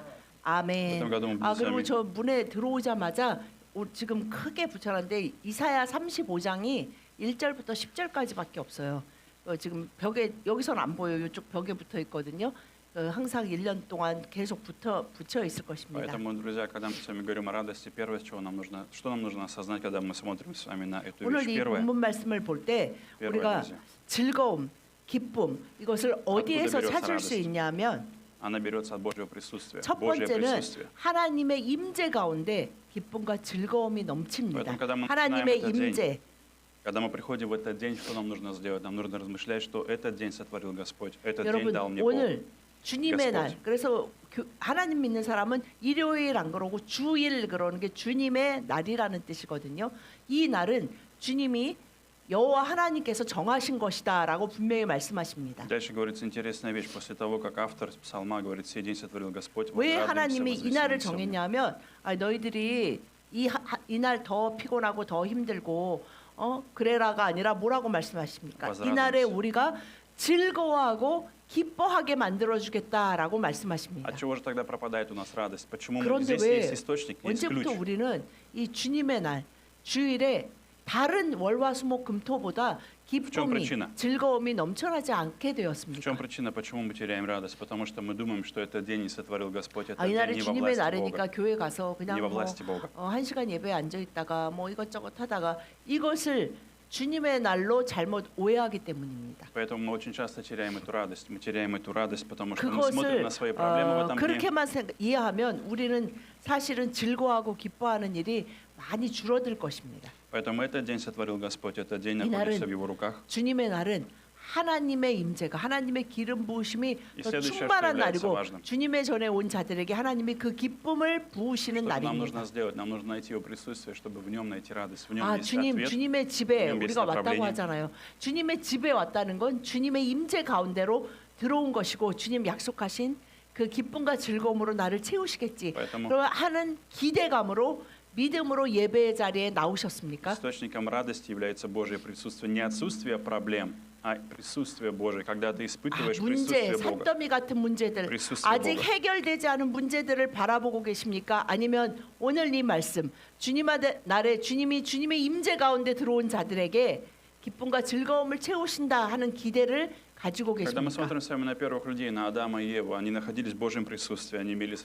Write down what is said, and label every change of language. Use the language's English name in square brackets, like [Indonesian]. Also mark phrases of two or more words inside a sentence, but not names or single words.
[Korean] 아멘. 그리고 저 문에 들어오자마자 지금 크게 붙여놨는데 이사야 35장이 1절부터 10절까지밖에 없어요. 지금 벽에 여기서는 안 보여요. 이쪽 벽에 붙어 있거든요. 항상 1년 동안 계속 붙여 있을 것입니다. [Russian] Поэтому, друзья, когда мы с вами говорим о радости, первое, что нам нужно осознать, когда мы смотрим с вами на эту [Korean] 오늘 [Russian] вещь. [Korean] 이 [Russian] Первое, [Korean] 본문 말씀을 볼 때 우리가 [Russian] друзья, [Korean] 즐거움, 기쁨 이것을 어디에서 [Russian] берется [Korean] 찾을 수 [Russian] радость? [Korean] 있냐면 [Russian] она берется от Божьего присутствия. [Korean] 첫 [Russian] Божье [Korean] 번째는 [Russian] присутствие. [Korean] 하나님의 임재 가운데 기쁨과 즐거움이 넘칩니다. [Russian] Поэтому, когда мы [Korean] 하나님의 [Russian] начинаем этот [Korean] 임재. [Russian] день, когда мы приходим в этот день, что нам нужно сделать? Нам нужно размышлять, что этот день сотворил Господь, этот день [Korean] 여러분 [Russian] дал мне Бог. [Korean] 오늘 주님의 날. [Russian] Господь. [Korean] 그래서 하나님 믿는 사람은 일요일 안 그러고 주일 그러는 게 주님의 날이라는 뜻이거든요. 이 날은 주님이 여호와 하나님께서 정하신 것이다라고 분명히 말씀하십니다. [Russian] Дальше говорится интересная вещь. После того, как автор псалма говорит, «Сей день сотворил Господь», [Korean] 왜 [Russian] возрадуемся, [Korean] 하나님이 이 날을 [Russian] возвеселимся в нем. [Korean] 정했냐면 너희들이 이 날 더 피곤하고 더 힘들고 그래라가 아니라 뭐라고 말씀하십니까? 이 날에 우리가 즐거워하고 기뻐하게 만들어 주겠다라고 말씀하십니다. [Russian] От чего же тогда пропадает у нас радость? Почему [Korean] 그런데 [Russian] здесь [Korean] 왜 [Russian] есть источник, есть [Korean] 언제부터 [Russian] ключ? [Korean] 우리는 이 주님의 날 주일에 다른 월화수목금토보다 기쁨이 [Russian] причина? [Korean] 즐거움이 넘쳐나지 않게 [Russian] В чем [Korean] 되었습니까? [Russian] причина, почему мы теряем радость? Потому что мы думаем, что этот день не сотворил Господь, этот [Korean] 이 [Russian] день [Korean] 날이 [Russian] не во [Korean] 주님의 [Russian] власти [Korean] 날이니까 [Russian] Бога. [Korean] 교회 가서 그냥 [Russian] не во власти Бога. [Korean] 1시간 예배에 앉아 있다가 뭐 이것저것 하다가 이것을 주님의 날로 잘못 오해하기 때문입니다. [Russian] Поэтому мы очень часто теряем эту радость. Мы теряем эту радость, потому что мы смотрим [Korean] 그것을 [Russian] на свои проблемы в этом дне. [Korean] 그렇게만 이해하면 우리는 사실은 즐거워하고 기뻐하는 일이 많이 줄어들 것입니다. [Russian] Поэтому этот день сотворил Господь, этот день [Korean] 이 [Russian] находится [Korean] 날은 [Russian] в Его руках. [Korean] 주님의 날은 하나님의 임재가 하나님의 기름 부으심이 이 더 [Russian] следующее, [Korean] 충만한 [Russian] что является [Korean] 날이고 [Russian] важным. [Korean] 주님의 전에 온 자들에게 하나님이 그 기쁨을 부으시는 [Russian] Что нам [Korean] 날입니다. [Russian] нужно сделать? Нам нужно найти Его присутствие, чтобы в Нем найти радость. В Нем есть [Korean] 주님, [Russian] ответ. [Korean] 주님의 집에 주님 우리가 왔다고 [Russian] направление. [Korean] 하잖아요. 주님의 집에 왔다는 건 주님의 임재 가운데로 들어온 것이고 주님 약속하신 그 기쁨과 즐거움으로 나를 채우시겠지. [Russian] поэтому [Korean] 그런 하는 기대감으로 믿음으로 예배의 자리에 나오셨습니까? [Russian] источником радости является Божье присутствие. Не отсутствие проблем, а присутствие Божие. Когда ты испытываешь [Korean] 문제, [Russian] присутствие Бога. [Korean] 산더미 같은 문제들, [Russian] присутствие [Korean] 아직 [Russian] Бога. [Korean] 해결되지 않은 문제들을 바라보고 계십니까? 아니면 오늘 이 말씀, 주님의 날에 주님의 임재 가운데 들어온 자들에게 기쁨과 즐거움을 채우신다 하는 기대를 가지고 [Russian] Когда мы [Korean] 계십니까? [Russian] смотрим с вами на первых людей, на Адама и Еву, они находились в Божьем присутствии, они имели